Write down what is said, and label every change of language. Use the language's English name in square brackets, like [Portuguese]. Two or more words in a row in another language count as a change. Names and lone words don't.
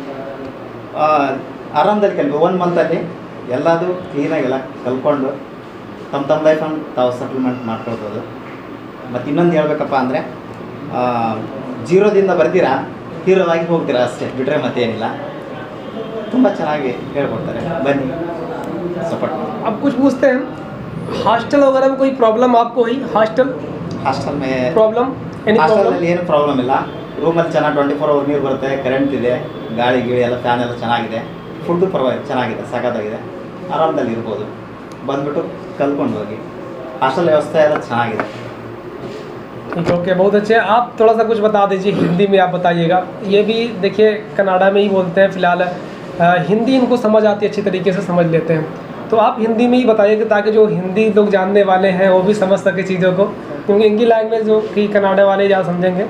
[Kannada] ಆರಾಮದಲ್ಲಿ ಕಲಿತು 1 ಮಂತಲ್ಲಿ ಎಲ್ಲದೂ ಕ್ಲೀನಾಗಿ ಎಲ್ಲ ಕಲ್ತ್ಕೊಂಡು ತಮ್ಮ ಲೈಫನ್ನು ತಾವು ಸೆಟಲ್ಮೆಂಟ್ ಮಾಡ್ಕೊಳ್ಬೋದು. ಮತ್ತು ಇನ್ನೊಂದು ಹೇಳ್ಬೇಕಪ್ಪ ಅಂದರೆ ಜೀರೋದಿಂದ ಬರ್ತೀರಾ ಹೀರೋದಾಗಿ ಹೋಗ್ತೀರಾ ಅಷ್ಟೇ, ಬಿಟ್ಟರೆ ಮತ್ತೇನಿಲ್ಲ. ತುಂಬ ಚೆನ್ನಾಗಿ ಹೇಳ್ಕೊಡ್ತಾರೆ, ಬನ್ನಿ सपोर्ट। [Hindi] अब कुछ पूछते हैं, हॉस्टल वगैरह में कोई प्रॉब्लम आपको हुई? हॉस्टल में प्रॉब्लम [Kannada] ಹಾಸ್ಟೆಲಲ್ಲಿ ಏನು ಪ್ರಾಬ್ಲಮ್ ಇಲ್ಲ. ರೂಮಲ್ಲಿ ಚೆನ್ನಾಗಿ 24 ಅವರ್ ನೀರು ಬರುತ್ತೆ, ಕರೆಂಟ್ ಇದೆ, ಗಾಳಿ ಎಲ್ಲ ಫ್ಯಾನ್ ಎಲ್ಲ ಚೆನ್ನಾಗಿದೆ. ಫುಡ್ಡು ಪರವಾಗಿಲ್ಲ, ಚೆನ್ನಾಗಿದೆ, ಸಖತ್ತಾಗಿದೆ. ಆರಾಮದಲ್ಲಿ ಇರ್ಬೋದು. ಬಂದುಬಿಟ್ಟು ಕಲ್ತ್ಕೊಂಡು ಹೋಗಿ. ಹಾಸ್ಟೆಲ್ ವ್ಯವಸ್ಥೆ ಎಲ್ಲ ಚೆನ್ನಾಗಿದೆ. [Hindi] ठीक है, ओके, बहुत अच्छे। आप थोड़ा सा कुछ बता दीजिए, हिंदी में आप बताइएगा। ये भी देखिए कनाडा में ही बोलते हैं फ़िलहाल, हिंदी इनको समझ आती है, अच्छी तरीके से समझ लेते हैं। तो आप हिंदी में ही बताइएगा ताकि जो हिंदी लोग जानने वाले हैं वो भी समझ सके चीज़ों को, क्योंकि [English] English language [Hindi] जो कि कनाडा वाले ज़्यादा समझेंगे।